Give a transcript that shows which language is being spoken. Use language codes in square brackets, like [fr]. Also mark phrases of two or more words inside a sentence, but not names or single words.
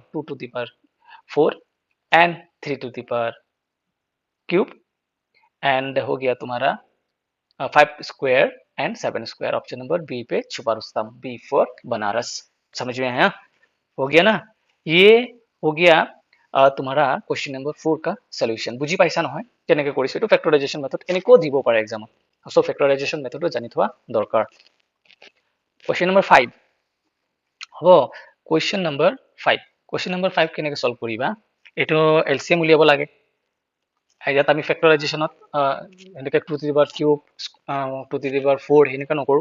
[hi] 2 [en] to the power 4 and 3 to the power cube, and [hi] हो गया तुम्हारा 5 [en] square and 7 square. option number [hi] बी पे छुपा रुस्तम, [en] B for [hi] बनारस। समझ में आया? हो गया ना? ये हो गया तुम्हारा [en] question number [hi] 4 का सॉल्यूशन। [as] বুজি পাইছা নহয় কেনেকৈ কৰিছে এইটো [en] factorization method [as] এনেকৈ দিব পাৰে এক্সামত। সো ফেক্টৰাইজেশ্যন মেথডটো জানি থোৱা দৰকাৰ। [en] question number [as] 5 হ'ব। [en] question number [as] 5, [en] question number [as] 5 কেনেকৈ সলভ কৰিবা? এইটো এলচিএম উলিয়াব লাগে। ইয়াত আমি ফেক্টৰাইজেশ্যনত এনেকৈ 2 [en] to the power cube, 2 to the power 4 [as] এনেকৈ নকৰোঁ।